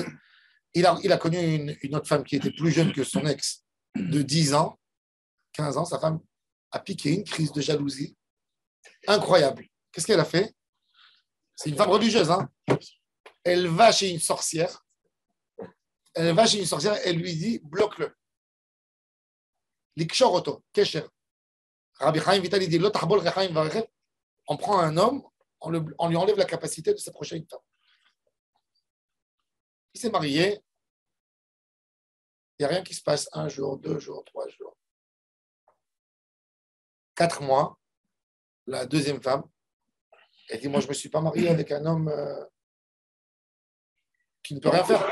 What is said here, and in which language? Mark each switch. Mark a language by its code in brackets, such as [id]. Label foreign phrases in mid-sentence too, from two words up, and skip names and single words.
[fr] Il a connu une autre femme qui était plus jeune que son ex, de 10 ans, 15 ans. Sa femme a piqué une crise de jalousie incroyable. Qu'est-ce qu'elle a fait? C'est une femme religieuse, hein. Elle va chez une sorcière. Elle lui dit, bloque-le. L'ikshoroto, kesher. Rabbi Chaim Vital, il dit, on prend un homme, on lui enlève la capacité de s'approcher d'une femme. Il s'est marié. Il n'y a rien qui se passe 1 jour, 2 jours, 3 jours. 4 mois, la deuxième femme, elle dit, moi, je ne me suis pas mariée avec un homme qui ne peut rien faire.